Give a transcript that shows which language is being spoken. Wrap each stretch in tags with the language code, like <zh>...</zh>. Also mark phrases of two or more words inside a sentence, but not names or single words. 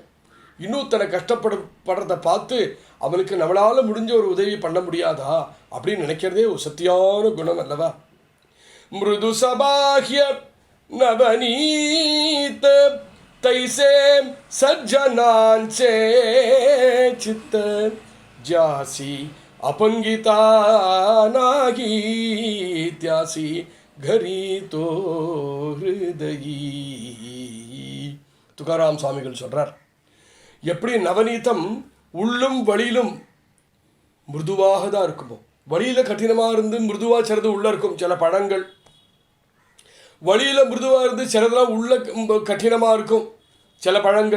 <ta>இன்னொருத்தனை கஷ்டப்படுறதை பார்த்து அவனுக்கு நம்மளால் முடிஞ்ச ஒரு உதவி பண்ண முடியாதா அப்படின்னு நினைக்கிறதே ஒரு சத்தியான குணம் அல்லவா?</ta> <mr>मृदु सबाह्य नवनीत तैसे सज्जनांचे चित्त जासी अपंगिता नागी त्यासी घरी तो हृदयी.</mr> <ta>துகாராம் சுவாமிகள் சொல்றார், எப்படி நவநீதம் உள்ளும் வழியிலும் மிருதுவாக தான் இருக்குமோ, வழியில் கடினமாக இருந்து மிருதுவாக சிலது உள்ளே இருக்கும். சில பழங்கள் வழியில் மிருதுவாக இருந்து சிலதெல்லாம் உள்ள கடினமாக இருக்கும் சில பழங்கள்.</ta>